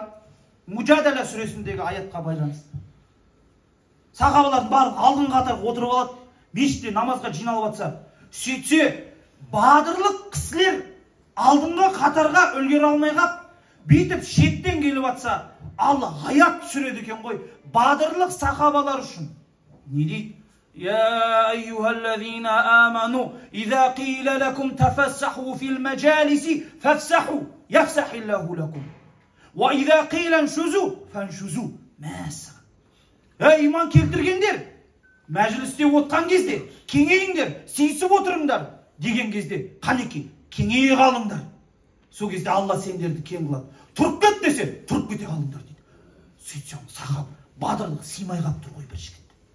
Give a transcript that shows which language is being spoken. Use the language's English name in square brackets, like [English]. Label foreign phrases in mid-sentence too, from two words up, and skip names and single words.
[Kazakh] Мужадала сүресіндегі аятқа байланысты. Сахабалардың барлығы алдын қатар отырып алады, мешітте намазға жиналып жатса, сөйтсе, Бадырлық кісілер алдыңғы қатарға үлгере алмай қап, бүйтіп шеттен келіп жатса, Алла аят түсіреді екен ғой, Бадырлық сахабалар үшін. Не дейді? [Arabic] يا أيها الذين آمنوا إذا قيل لكم تفسحوا في المجالس فافسحوا يفسح الله لكم. وَإِذَا قِيلَ انْشُزُوا فَانْشُزُوا مَاسَ. [Kazakh] Иман келтіргендер, мәжілісте отқан кезде, кеңейіңдер, сейсіп отырыңдар, деген кезде, қанеки, кеңейе қалыңдар. Сол кезде Алла сендерді кең қылады. Тұрып кет десе, тұрып кете қалыңдар дейді. Сөйтсем, сахаб, Бадырлық сыймай қап тұр ғой бір жігіт.